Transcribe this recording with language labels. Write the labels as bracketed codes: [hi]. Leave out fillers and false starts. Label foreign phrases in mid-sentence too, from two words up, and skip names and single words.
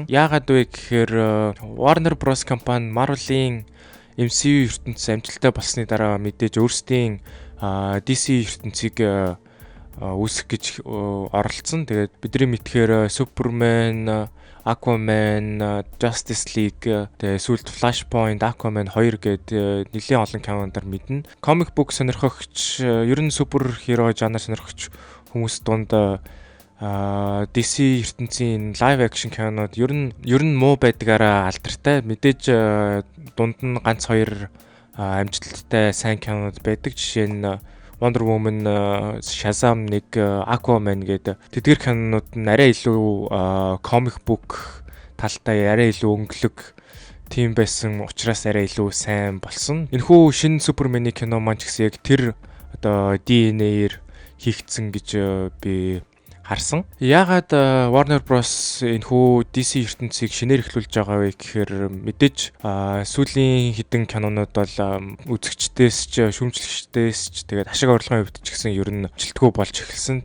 [mn] Яагаад вэ гэхээр Warner Bros компани Marvel-ийн MCU ертөнцийн амжилттай болсны дараа мэдээж өөрсдийн DC ертөнцийг үүсгэх гэж оролцсон. Тэгээд бидний мэдхээр Superman, Aquaman, Justice League, тэгээ сүүлд Flashpoint, Aquaman 2 гээд нэлийн олон киноноор мэднэ. [en] Comic book [mn] сонирхогч, ер нь суперхеро жанр сонирхогч хүмүүс дунд DC ертөнцийн [en] live action [mn] кинонууд ер нь муу байдгаараа алдартай. Мэдээж дунд нь ганц хоёр амжилттай сайн кинонууд байдаг. Жишээ нь Wonder Woman, Shazam 1, Aquaman гэдэг тэдгээр кинонууд нь арай илүү [en] comic book [mn] талтай арай илүү өнгөлөг тийм байсан учраас арай илүү сайн болсон. Энэхүү шинэ Супермений кино маань ч гэсэн яг тэр одоо DNA-ээр хийгдсэн гэж би харсан. Яагаад Warner Bros энэхүү DC ертөнцийг шинээр эхлүүлж байгаа вэ гэхээр мэдээж сүүлийн хэдэн кинонууд бол үзэгчдээс ч шүүмжлэгчдээс ч тэгээд ашиг орлогын хувьд ч гэсэн ер нь жилтгүү болж эхэлсэн.